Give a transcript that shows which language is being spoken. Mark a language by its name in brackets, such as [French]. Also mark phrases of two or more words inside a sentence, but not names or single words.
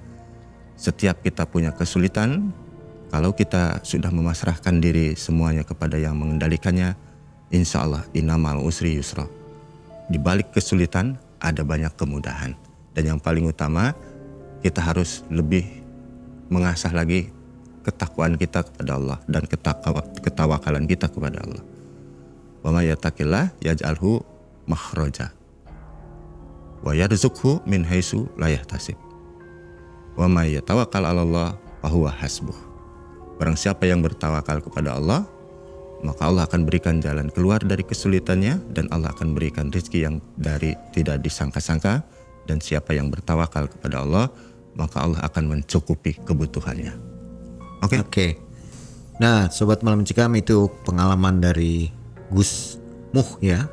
[Indonesian] Setiap kita punya kesulitan, kalau kita sudah memasrahkan diri semuanya kepada yang mengendalikannya, [Arabic] إن شاء الله إن مع العسر يسرا. [Indonesian] Di balik kesulitan ada banyak kemudahan. Dan yang paling utama, kita harus lebih mengasah lagi ketakwaan kita kepada Allah dan ketawakalan kita kepada Allah. [Arabic] ومن يتق الله يجعل له مخرجا ويرزقه من حيث لا يحتسب. ومن يتوكل على الله فهو حسبه. [Indonesian] Barang siapa yang bertawakal kepada Allah, maka Allah akan berikan jalan keluar dari kesulitannya dan Allah akan berikan rezeki yang dari tidak disangka-sangka. Dan siapa yang bertawakal kepada Allah, maka Allah akan mencukupi kebutuhannya. Oke. Nah, Sobat Malam Mencekam, itu pengalaman dari Gus Muh ya.